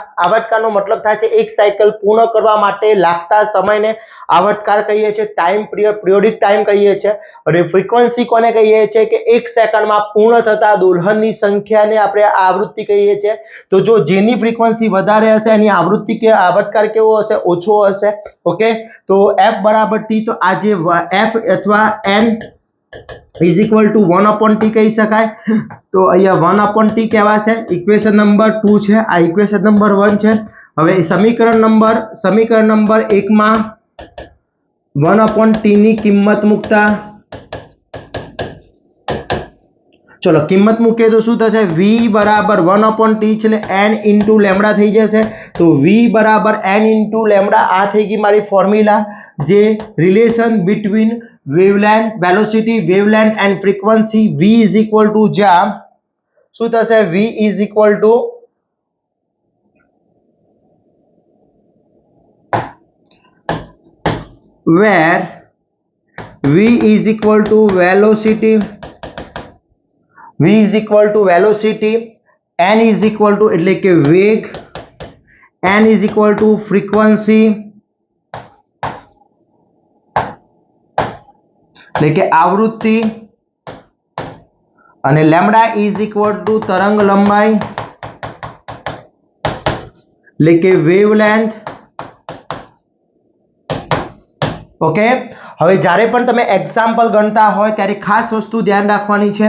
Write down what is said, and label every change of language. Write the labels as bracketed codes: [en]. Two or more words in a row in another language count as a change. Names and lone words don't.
[gu] આવર્તકાળનો મતલબ થાય છે એક સાયકલ પૂર્ણ કરવા માટે લાગતા સમયને આવર્તકાળ કહીએ છીએ, [en] time periodic time [gu] કહીએ છીએ। અને ફ્રીક્વન્સી કોને કહીએ છીએ કે એક સેકન્ડમાં પૂર્ણ થતા દોલનની સંખ્યાને આપણે આવૃત્તિ કહીએ છીએ। તો જો જેની ફ્રીક્વન્સી વધારે હશે એની આવૃત્તિ કે આવર્તકાળ કેવો હશે, ઓછો હશે। ઓકે, તો f બરાબર t, તો આ જે f અથવા n [en] is equal to [gu] 1/t કહી શકાય, તો અહીંયા 1/t કહેવાશે। ઇક્વેશન નંબર 2 છે, આ ઇક્વેશન નંબર 1 છે। હવે સમીકરણ નંબર 1 માં 1/t ની કિંમત મૂકતા, ચલો કિંમત મૂકીએ તો શું થશે, v બરાબર 1/t છે એટલે n ઇન્ટુ લેમ્બડા થઈ જશે, તો v બરાબર n ઇન્ટુ લેમ્બડા, આ થઈ ગઈ મારી ફોર્મ્યુલા જે [en] relation between wavelength, velocity, wavelength and frequency, v is equal to [gu] જ્યાં શું થશે, [en] v is equal to where v is equal to velocity, v is equal to velocity, n is equal to [gu] એટલે કે વેગ, [en] n is equal to frequency [gu] એટલે કે આવૃત્તિ અને [en] lambda is equal to [gu] તરંગ લંબાઈ એટલે કે વેવલેન્થ. ઓકે, હવે જ્યારે પણ તમે એક્ઝામ્પલ ગણતા હોય ત્યારે ખાસ વસ્તુ ધ્યાન રાખવાની છે.